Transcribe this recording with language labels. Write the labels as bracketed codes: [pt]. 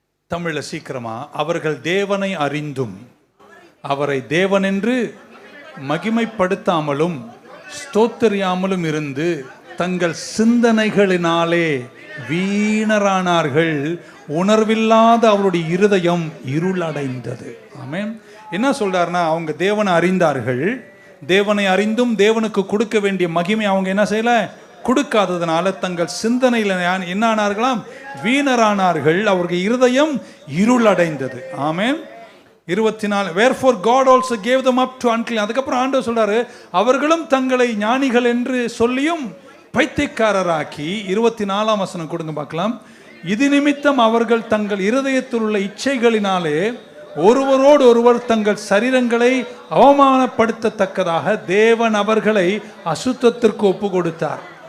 [ta] தமிழில் சீக்கிரமா, அவர்கள் தேவனை அறிந்தும் அவரை தேவன் என்று மகிமைப்படுத்தாமலும் ஸ்தோத்தரியாமலும் இருந்து தங்கள் சிந்தனைகளினாலே வீணரானார்கள், உணர்வில்லாத அவருடைய இருதயம் இருளடைந்தது. ஆமென். என்ன சொல்றாருன்னா, அவங்க தேவனை அறிந்தார்கள், தேவனை அறிந்தும் தேவனுக்கு கொடுக்க வேண்டிய மகிமை அவங்க என்ன செய்யல, கொடுக்காததுனால தங்கள் சிந்தனையில் என்ன ஆனார்களாம், வீணரானார்கள், அவர்கள் இருதயம் இருளடைந்தது. ஆமென். [en] 24, wherefore God also gave them up to unclean. [ta] அதுக்கப்புறம் ஆண்டவர் சொல்றாரு, அவர்களும் தங்களை ஞானிகள் என்று சொல்லியும் பைத்தியக்காரராக்கி. 24ஆம் வசனம் கொடுங்க பார்க்கலாம். இது நிமித்தம் அவர்கள் தங்கள் இருதயத்தில் உள்ள இச்சைகளினாலே ஒருவரோடு ஒருவர் தங்கள் சரீரங்களை அவமானப்படுத்தத்தக்கதாக தேவன் அவர்களை அசுத்தத்திற்கு ஒப்பு கொடுத்தார்.